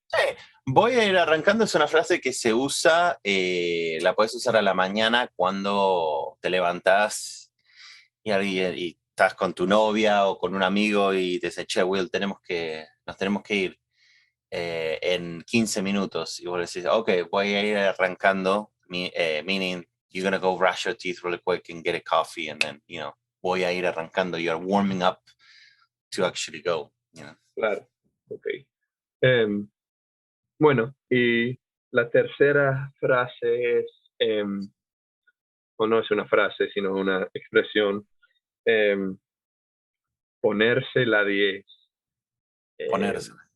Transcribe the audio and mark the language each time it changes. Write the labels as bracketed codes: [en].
[es] Sí, voy a ir arrancando es una frase que se usa, la puedes usar a la mañana cuando te levantás y estás con tu novia o con un amigo y te dice, che, Will, nos tenemos que ir en 15 minutos. Y vos decís, ok, voy a ir arrancando, [en] meaning you're gonna go brush your teeth really quick and get a coffee [es] and then, voy a ir arrancando. [en] You're warming up to actually go, [es] claro, ok. Em, bueno, y la tercera frase es, o no es una frase, sino una expresión, em, ponerse la 10. Ponerse.